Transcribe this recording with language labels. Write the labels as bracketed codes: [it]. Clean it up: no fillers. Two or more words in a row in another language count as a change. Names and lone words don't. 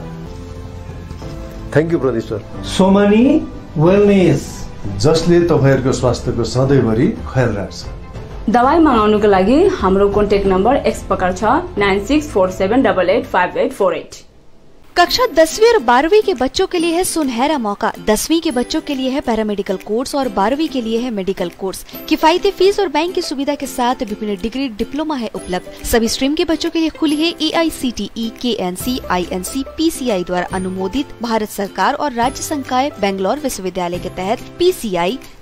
[en] thank you [ne] प्रदीप सर। सोमानी वेलनेस, जसले तपाईँहरूको स्वास्थ्यको सधैँभरि ख्याल राख्छ। दबाई मगाउनुको लागि हाम्रो कन्ट्याक्ट नम्बर एक्स प्रकार छ 9647885848। [hi] कक्षा 10वीं और 12वीं के बच्चों के लिए है सुनहरा मौका। 10वीं के बच्चों के लिए है पैरामेडिकल कोर्स और 12वीं के लिए है मेडिकल कोर्स। किफायती फीस और बैंक की सुविधा के साथ विभिन्न डिग्री डिप्लोमा है उपलब्ध। सभी स्ट्रीम के बच्चों के लिए खुली है AICTE, KNC, INC, PCI द्वारा अनुमोदित भारत सरकार और राज्य संकाय बेंगलोर विश्वविद्यालय के तहत PCI